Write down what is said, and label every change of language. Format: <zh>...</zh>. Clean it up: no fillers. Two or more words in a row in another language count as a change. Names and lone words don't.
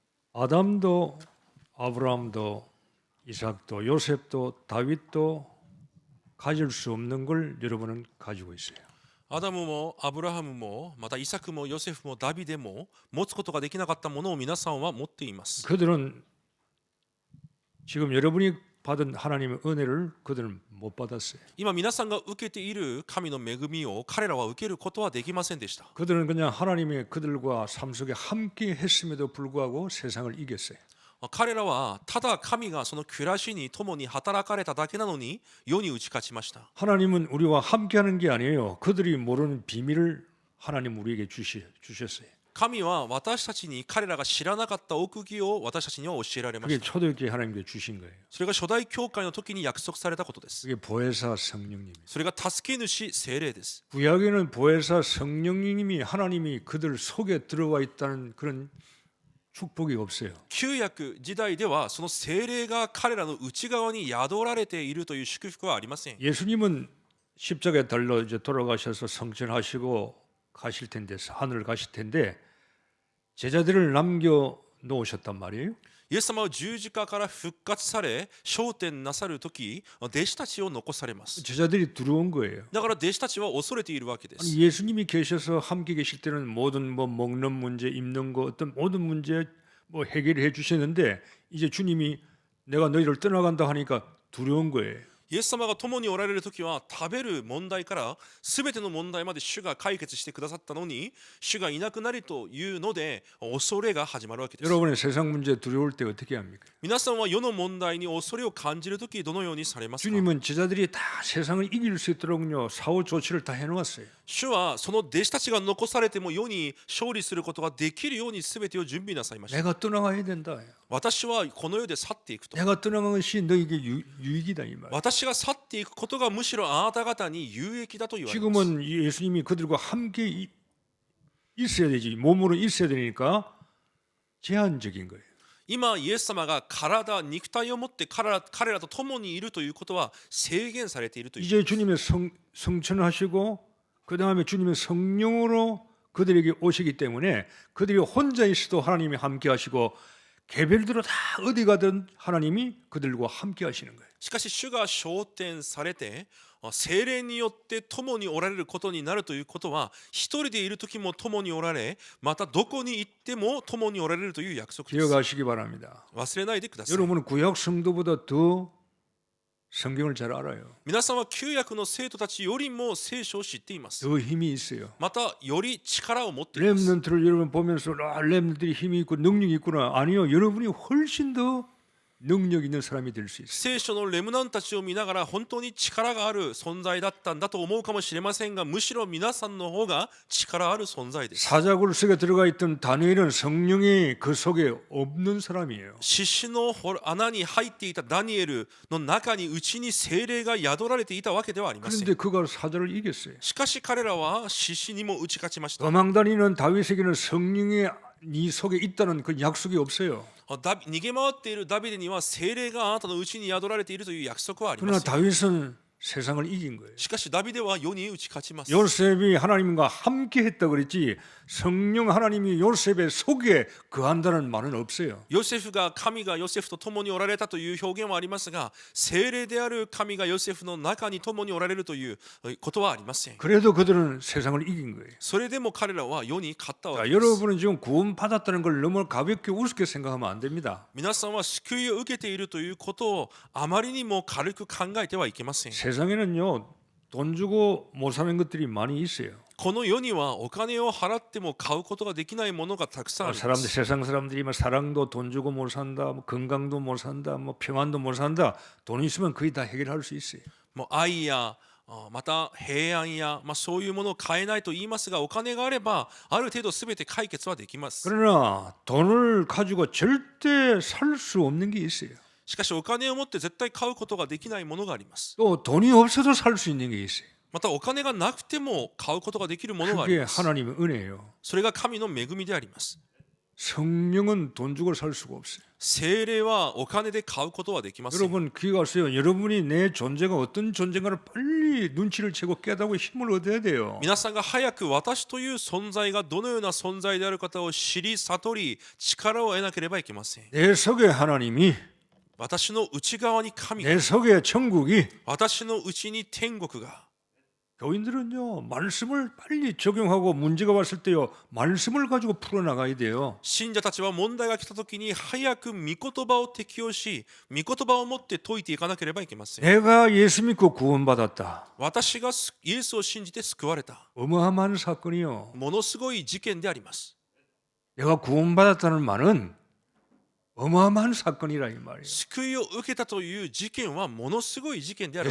<ko>아담도 아브라함도 이삭도 요셉도 다윗도 가질 수 없는 걸 여러분은 가지고 있어요.</ko> <ja>アダムもアブラハムもまたイサクもヨセフもダビデも持つことができなかったものを皆さんは持っています。</ja> <ko>그들은 지금 여러분이 받은 하나님의 은혜를 그들은 못 받았어요.</ko> <ja>今皆さんが受けている神の恵みを彼らは受けることはできませんでした。</ja> <ko>그들은 그냥 하나님이 그들과 삶 속에 함께 했음에도 불구하고 세상을 이겼어요.</ko> <ja>彼らはただ神がその暮らしに共に働かれただけなのに世に打ち勝ちました。</ja> <ko>하나님은 우리와 함께하는 게 아니에요. 그들이 모르는 비밀을 하나님 우리에게 주셨어요.</ko> <ja>神は私たちに彼らが知らなかった奥義を私たちには教えられま</ja> <ko>그게</ko> <ja>した。</ja> <ko>초대교회 하나님께 주신 거예요.</ko> <ja>それが初代教会の時に約束されたことです。</ja> <ko>그게 보혜사 성령님이에요.</ko> <ja>それが助け主聖霊です。</ja> <ko>구약에는 보혜사 성령님이 하나님이 그들 속에 들어와 있다는 그런 축복이 없어요.</ko> <ja>旧約時代ではその聖霊が彼らの内側に宿られているという祝福はありません。</ja> <ko>예수님은 십자가에 달려 이제 돌아가셔서 성천하시고 가실 텐데 하늘 가실 텐데 제자들을 남겨 놓으셨단 말이에요.</ko> <ja>イエス様は十字架から復活され昇天なさる時弟子たちを残されます。</ja> <ko>제자들이 두려운 거예요.</ko> <ja>だから弟子たちは恐れているわけです。</ja> <ko>아니, 예수님이 계셔서 함께 계실 때는 모든 뭐 먹는 문제, 입는 거 어떤 모든 문제 뭐 해결해 주셨는데 이제 주님이 내가 너희를 떠나간다 하니까 두려운 거예요.</ko> <ja>イエス様が共におられる時は食べる問題から全ての問題まで主が解決してくださったのに主がいなくなりというので恐れが始まるわけです。</ja> <ko>여러분의 세상 문제 두려울 때 어떻게 합니까?</ko> <ja>皆さんは世の問題に恐れを感じる時どのようにされますか？</ja> <ko>주님은 제자들이 다 세상을 이길 수 있도록요 사후 조치를 다 해놓았어요.</ko> <ja>主はその弟子たちが残されても世に勝利することができるように全てを準備なさいました。</ja> <ko>내가 떠나가야 된다.</ko> <ja>私はこの世で去っていくと。</ja> <ko>내가 떠나간 것이 너에게 유익이다 이 말.</ko> <ja>私が去っていくことがむしろあなた方に有益だと言われます。</ja> <ko>지금은 예수님이 그들과 함께 있어야 되지 몸으로 있어야 되니까 제한적인 거예요.</ko> <ja>今イエス様が体肉体を持って彼らと共にいるということは制限されているという。</ja> <ko>이제 주님의 성천하시고 그 다음에 주님의 성령으로 그들에게 오시기 때문에 그들이 혼자 있어도 하나님이 함께 하시고 개별대로 다 어디 가든 하나님이 그들과 함께 하시는 거예요.</ko> <ja>しかし主が昇天されて聖霊によって共におられることになるということは一人でいる時も共におられまたどこに行っても共におられるという約束です。</ja> <ko>기억하시기 바랍니다.</ko> <ja>忘れないでください。</ja> <ko>여러분은 구약 성도보다 더 성경을 잘 알아요.</ko> <ja>皆さんは旧約の生徒たちよりも聖書を知っています。</ja> <ko>더 힘이 있어요.</ko> <ja>またより力を持っています。</ja> <ko>렘넌트를 여러분 보면서 렘넌트들이 힘이 있고 능력이 있구나. 아니요. 여러분이 훨씬 더 능력 있는 사람이 될 수 있어요.</ko> <ja>聖書のレムナンたちを見ながら本当に力がある存在だったんだと思うかもしれませんがむしろ皆さんの方が力ある存在です。</ja> <ko>사자굴 속에 들어가 있던 다니엘은 성령이 그 속에 없는 사람이에요.</ko> <ja>獅子の穴に入っていたダニエルの中に内に聖霊が宿られていたわけではありません。</ja> <ko>그런데 그가 사자를 이겼어요.</ko> <ja>しかし彼らは獅子にも打ち勝ちました。</ja> <ko>도망다니는 다윗에게는 성령이 네 속에 있다는 그 약속이 없어요.</ko> <ja>逃げ回っているダビデには聖霊があなたの内に宿られているという約束はありま</ja> <ko>그러나</ko> <ja>す。</ja> <ko>다윗은 세상을 이긴 거예요.</ko> <ja>しかしダビデは世に打ち勝ちます。</ja> <ko>요셉이 하나님과 함께 했다 그랬지 성령 하나님이 요셉의 속에 거한다는 말은 없어요.</ko> <ja>ヨセフが神がヨセフと共におられたという表現はありますが聖霊である神がヨセフの中に共におられるということはありません。</ja> <ko>그래도 그들은 세상을 이긴 거예요.</ko> <ja>それでも彼らは世に勝ったわ</ja> <ko>자,</ko> <ja>けです。</ja> <ko>여러분은 지금 구원받았다는 걸 너무 가볍게 우습게 생각하면 안 됩니다.</ko> <ja>皆さんは救いを受けているということをあまりにも軽く考えてはいけません。</ja> <ko>세상에는요 돈 주고 못 사는 것들이 많이 있어요.</ko> <ja>この世にはお金を払っても買うことができないものがたくさんありま</ja> <ko>사람들</ko> <ja>す。</ja> <ko>세상 사람들이 뭐 사랑도 돈 주고 못 산다, 뭐 건강도 못 산다, 뭐 평안도 못 산다. 돈 있으면 거의 다 해결할 수 있어요.</ko> <ja>もう愛やまた平安や、そういうものを買えないと言いますがお金があればある程度全て解決はできます。</ja> <ko>그러나 돈을 가지고 절대 살 수 없는 게 있어요.</ko> <ja>しかしお金を持って絶対買うことができないものがあります。</ja> <ko>또 돈이 없어도 살 수 있는 게 있어요.</ko> <ja>またお金がなくても買うことができるものがあり</ja> <ko>그게</ko> <ja>ます。</ja> <ko>하나님의 은혜예요.</ko> <ja>それが神の恵みであります。</ja> <ko>성령은 돈 주고 살 수가 없어요.</ko> <ja>聖霊はお金で買うことはできません。</ja> <ko>여러분 귀가 왔어요. 여러분이 내 존재가 어떤 존재인가를 빨리 눈치를 채고 깨닫고 힘을 얻어야 돼요.</ko> <ja>皆さんが早く私という存在がどのような存在である方を知り悟り力を得なければいけません。</ja> <ko>내 속에 하나님이,</ko> <ja>私の内側に神が、</ja> <ko>내 속에 천국이.</ko> <ja>私の内に天国が。</ja> <ko>교인들은요 말씀을 빨리 적용하고 문제가 왔을 때요 말씀을 가지고 풀어나가야 돼요.</ko> <ja>信者たちは問題が来た時に早く御言葉を適用し御言葉を持って解いていかなければいけません。</ja> <ko>내가 예수 믿고 구원받았다.</ko> <ja>私がイエスを信じて救われた</ja> <ko>어마어마한 사건이요.</ko> <ja>ものすごい事件であります。</ja> <ko>내가 구원받았다는 말은 어마어마한 사건이라 이 말이에요.</ko> <ja>救いを受けたという事件はものすごい事件である</ja>